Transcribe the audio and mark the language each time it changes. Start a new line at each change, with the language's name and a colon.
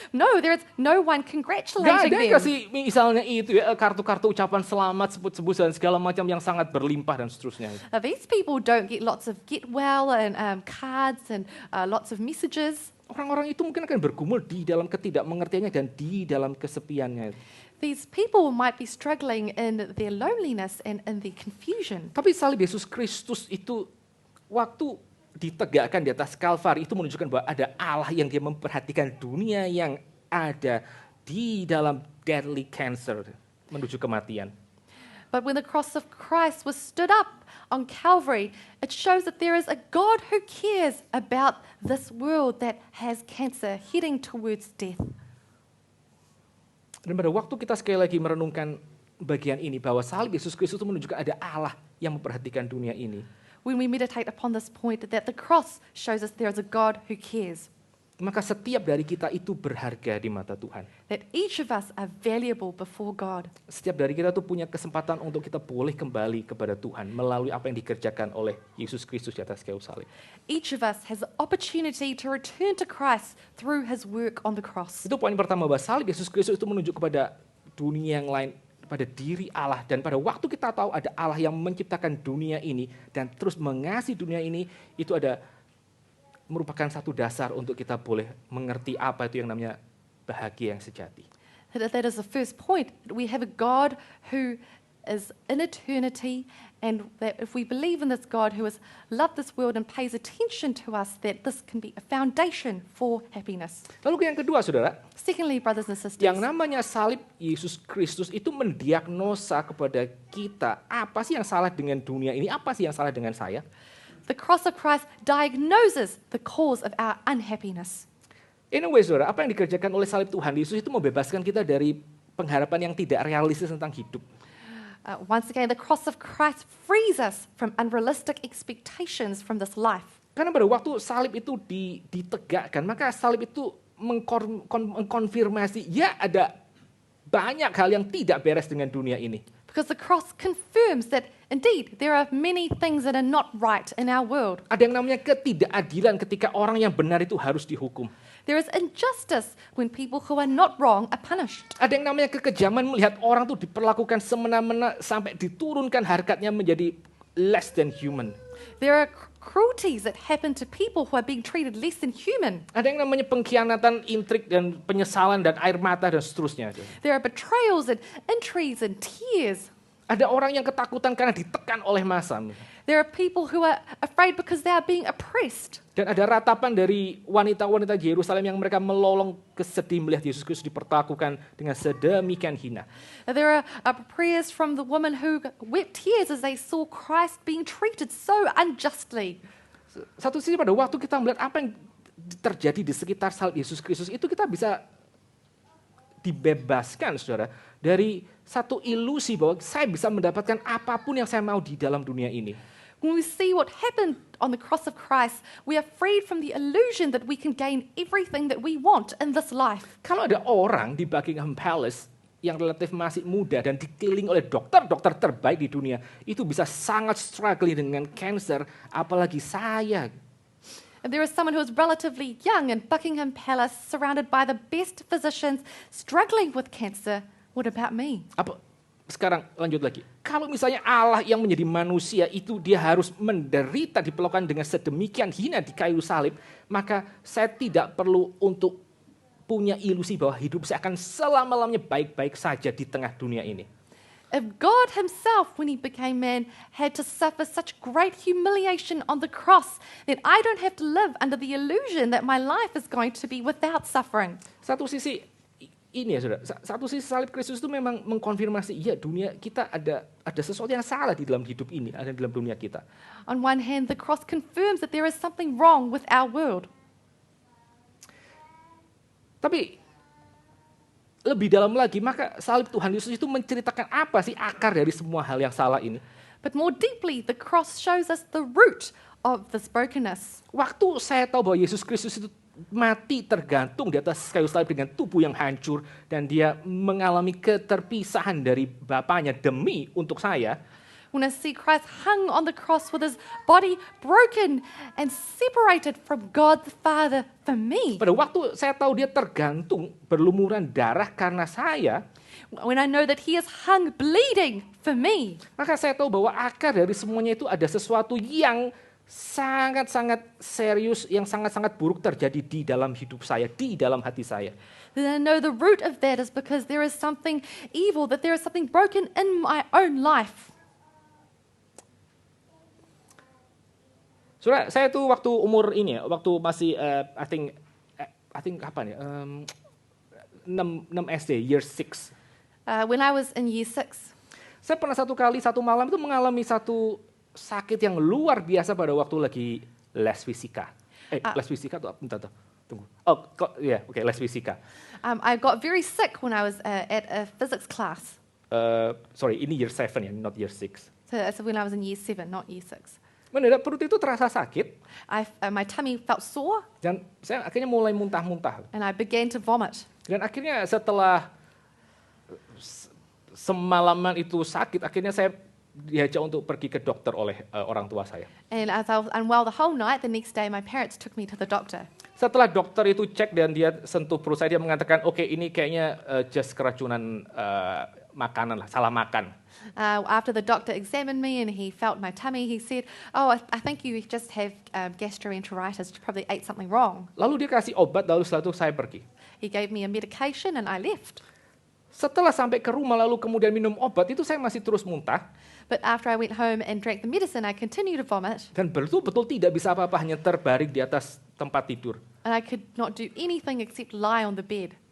English: No, there is no one
Indonesian: Gak
English: congratulating
Indonesian: ada
English: them.
Indonesian: kasih misalnya itu ya, kartu-kartu ucapan selamat, sebut-sebut dan segala macam yang sangat berlimpah dan seterusnya.
English: These people don't get lots of get well and cards and lots of messages.
Indonesian: Orang-orang itu mungkin akan bergumul di dalam ketidakmengertiannya dan di dalam kesepiannya.
English: These people might be struggling in their loneliness and in their confusion.
Indonesian: Tapi salib Yesus Kristus itu waktu ditegakkan di atas Kalvari itu menunjukkan bahwa ada Allah yang dia memperhatikan dunia yang ada di dalam
English: deadly cancer
Indonesian: menuju kematian.
English: But when the cross of Christ was stood up on Calvary, it shows that there is a God who cares about this world that has cancer heading towards death.
Indonesian: Dan pada waktu kita sekali lagi merenungkan bagian ini, bahwa salib Yesus Kristus itu menunjukkan ada Allah yang memperhatikan dunia ini.
English: When we meditate upon this point, that the cross shows us there is a God who cares.
Indonesian: Maka setiap dari kita itu berharga di mata Tuhan.
English: That each of us are valuable before God.
Indonesian: Setiap dari kita tuh punya kesempatan untuk kita boleh kembali kepada Tuhan melalui apa yang dikerjakan oleh Yesus Kristus di atas kayu salib.
English: Each of us has the opportunity to return to Christ through his work on the cross.
Indonesian: Itu poin pertama, bahwa salib Yesus Kristus itu menunjuk kepada dunia yang lain, pada diri Allah. Dan pada waktu kita tahu ada Allah yang menciptakan dunia ini dan terus mengasihi dunia ini, itu ada merupakan satu dasar untuk kita boleh mengerti apa itu yang namanya bahagia yang sejati.
English: That is the first point. We have a God who is in eternity, and that if we believe in this God who has loved this world and pays attention to us, that this can be a foundation for happiness.
Indonesian: Lalu yang kedua, saudara,
English: Secondly, brothers and sisters,
Indonesian: yang namanya salib Yesus Kristus itu mendiagnosa kepada kita apa sih yang salah dengan dunia ini, apa sih yang salah dengan saya.
English: the cross of Christ diagnoses the cause of our unhappiness. In a way,
Indonesian: saudara, apa yang dikerjakan oleh salib Tuhan Yesus itu membebaskan kita dari pengharapan yang tidak realistis tentang hidup.
English: Once again, the cross of Christ frees us from unrealistic expectations from this life.
Indonesian: Karena pada waktu salib itu ditegakkan, maka salib itu mengkonfirmasi, ya ada banyak hal yang tidak beres dengan dunia ini.
English: Because the cross confirms that indeed there are many things that are not right in our world.
Indonesian: Ada yang namanya ketidakadilan ketika orang yang benar itu harus dihukum.
English: There is injustice when people who are not wrong are punished.
Indonesian: Ada yang namanya kekejaman melihat orang tuh diperlakukan semena-mena sampai diturunkan harkatnya menjadi
English: less than human. There are cruelties that happen to people who are being treated less than human.
Indonesian: Ada yang namanya pengkhianatan, intrik dan penyesalan dan air mata dan seterusnya.
English: There are betrayals and intrigues and tears.
Indonesian: Ada orang yang ketakutan karena ditekan oleh massa.
English: There are people who are afraid because they are being oppressed.
Indonesian: Dan ada ratapan dari wanita-wanita di Yerusalem yang mereka melolong kesedih melihat Yesus Kristus diperlakukan dengan sedemikian hina.
English: There are prayers from the woman who wept tears as they saw Christ being treated so unjustly.
Indonesian: Satu sisi pada waktu kita melihat apa yang terjadi di sekitar salib Yesus Kristus itu kita bisa dibebaskan, saudara, dari satu ilusi bahwa saya bisa mendapatkan apapun yang saya mau di dalam dunia ini.
English: When we see what happened on the cross of Christ, we are freed from the illusion that we can gain everything that we want in this life.
Indonesian: Kalau ada orang di Buckingham Palace yang relatif masih muda dan dikelilingi oleh dokter-dokter terbaik di dunia, itu bisa sangat struggling dengan cancer, apalagi saya.
English: And there is someone who is relatively young in Buckingham Palace, surrounded by the best physicians, struggling with cancer. What about me?
Indonesian: Sekarang lanjut lagi. Kalau misalnya Allah yang menjadi manusia itu dia harus menderita diperlakukan dengan sedemikian hina di kayu salib, maka saya tidak perlu untuk punya ilusi bahwa hidup saya akan selama-lamanya baik-baik saja di tengah dunia ini.
English: If God himself, when he became man, had to suffer such great humiliation on the cross, then I don't have to live under the illusion that my life is going to be without suffering.
Indonesian: Satu sisi ini ya saudara, satu sisi salib Kristus itu memang mengkonfirmasi, iya dunia kita ada sesuatu yang salah di dalam hidup ini, ada di dalam dunia kita.
English: On one hand, the cross confirms that there is something wrong with our world.
Indonesian: Tapi lebih dalam lagi, maka salib Tuhan Yesus itu menceritakan apa sih akar dari semua hal yang salah ini.
English: But more deeply, the cross shows us the root of this brokenness.
Indonesian: Waktu saya tahu bahwa Yesus Kristus itu mati tergantung di atas kayu salib dengan tubuh yang hancur dan dia mengalami keterpisahan dari Bapaknya demi untuk saya.
English: When I see Christ hung on the cross with his body broken and separated from God the Father for me.
Indonesian: Pada waktu saya tahu dia tergantung berlumuran darah karena saya,
English: when I know that he is hung bleeding for me,
Indonesian: maka saya tahu bahwa akar dari semuanya itu ada sesuatu yang sangat-sangat serius, yang sangat-sangat buruk terjadi di dalam hidup saya, di dalam hati saya.
English: then I know the root of that is because there is something evil, that there is something broken in my own life.
Indonesian: Saudara, saya tuh waktu umur ini ya, waktu masih
English: I think
Indonesian: kapan ya? 6 SD,
English: year 6. When I was in year 6,
Indonesian: Saya pernah satu malam itu mengalami satu sakit yang luar biasa pada waktu lagi les fisika. Les fisika tuh bentar, tunggu. Les fisika.
English: I got very sick when I was at a physics class. Sorry,
Indonesian: ini
English: year 7 ya, not year 6. So when I was in year 7, not year 6.
Indonesian: Mendadak perut itu terasa sakit.
English: My tummy felt sore.
Indonesian: Dan saya akhirnya mulai muntah-muntah.
English: And I began to vomit.
Indonesian: Dan akhirnya setelah semalaman itu sakit, akhirnya saya diajak untuk pergi ke dokter oleh orang tua saya.
English: And as I was unwell the whole night, the next day my parents took me to the doctor.
Indonesian: Setelah dokter itu cek dan dia sentuh perut saya, dia mengatakan, oke, ini kayaknya just keracunan makanan lah, salah makan.
English: After the doctor examined me and he felt my tummy, he said, I think you just have gastroenteritis. You probably ate something wrong.
Indonesian: Lalu dia kasih obat, lalu setelah itu saya pergi.
English: He gave me a medication and I left.
Indonesian: Setelah sampai ke rumah lalu kemudian minum obat, itu saya masih terus muntah.
English: But after I went home and drank the medicine, I continued to vomit.
Indonesian: Dan betul-betul tidak bisa apa-apa, hanya terbaring di atas tempat tidur.
English: And I could not do anything except lie on the bed.